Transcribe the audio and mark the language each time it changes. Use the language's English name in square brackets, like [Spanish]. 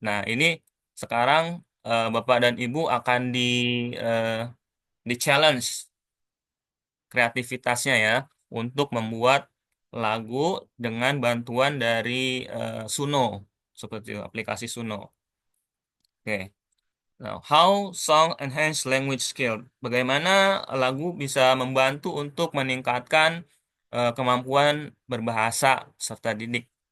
[Indonesian] Nah, ini sekarang Bapak dan Ibu akan eh, di challenge kreativitasnya ya untuk membuat lagu dengan bantuan dari Suno, seperti itu, aplikasi Suno. Oke. [English] Nah, how song enhance language skill? [Indonesian] Bagaimana lagu bisa membantu untuk meningkatkan kemampuan berbahasa serta didik?